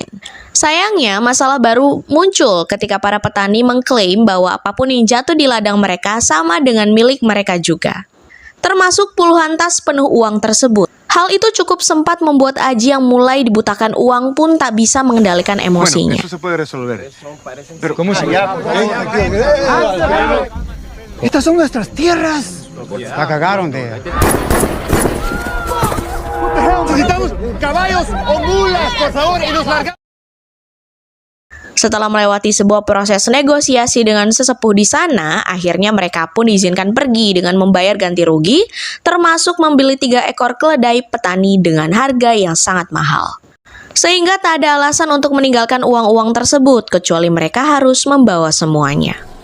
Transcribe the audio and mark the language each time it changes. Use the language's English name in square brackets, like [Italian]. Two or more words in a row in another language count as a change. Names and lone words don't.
[Indonesian] Sayangnya, masalah baru muncul ketika para petani mengklaim bahwa apapun yang jatuh di ladang mereka sama dengan milik mereka juga, termasuk puluhan tas penuh uang tersebut. Hal itu cukup sempat membuat Aji yang mulai dibutakan uang pun tak bisa mengendalikan emosinya. [Spanish] Eso se puede resolver. Pero ¿cómo se Estas son nuestras tierras. La cagaron de. Necesitamos caballos o mulas, por favor, y nos largamos. [Indonesian] Setelah melewati sebuah proses negosiasi dengan sesepuh di sana, akhirnya mereka pun diizinkan pergi dengan membayar ganti rugi, termasuk membeli 3 ekor keledai petani dengan harga yang sangat mahal. Sehingga tak ada alasan untuk meninggalkan uang-uang tersebut, kecuali mereka harus membawa semuanya.